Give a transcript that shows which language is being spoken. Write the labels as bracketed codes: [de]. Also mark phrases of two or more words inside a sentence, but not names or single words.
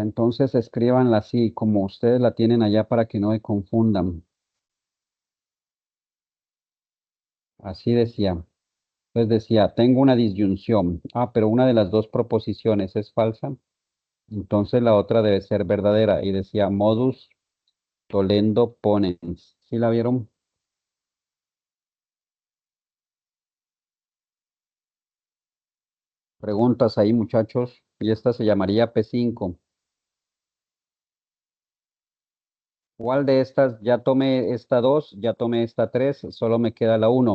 [es] Entonces escríbanla así, como ustedes la tienen allá para que no me confundan. Así decía. Entonces decía, tengo una disyunción. Pero una de las dos proposiciones es falsa. Entonces la otra debe ser verdadera. Y decía, [la] modus tollendo ponens. [es] ¿Sí la vieron? Preguntas ahí, muchachos. Y esta se llamaría P5. ¿Cuál de estas? Ya tomé esta 2, ya tomé esta 3, solo me queda la 1.